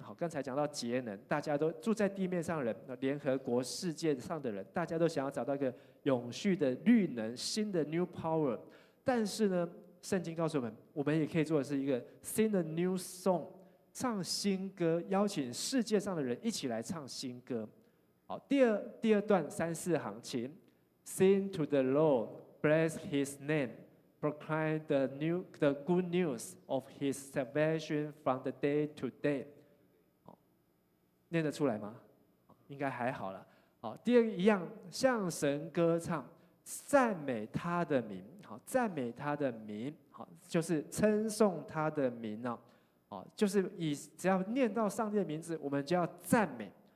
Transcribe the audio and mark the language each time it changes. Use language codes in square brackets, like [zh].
[zh] 好，刚才讲到节能，大家都住在地面上的人，联合国世界上的人，大家都想要找到一个永续的绿能，新的 new power。但是呢，圣经告诉我们，我们也可以做的是一个 [en] sing a new song， [zh] 唱新歌，邀请世界上的人一起来唱新歌。好，第二段3、4行，请。 [en] Sing to the Lord, bless His name, proclaim the good news of His salvation from the day to day。 [zh] 念得出来吗？应该还好了。好，第二个一样，向神歌唱，赞美他的名。好，赞美他的名，好，就是称颂他的名啊。好，就是只要念到上帝的名字，我们就要赞美。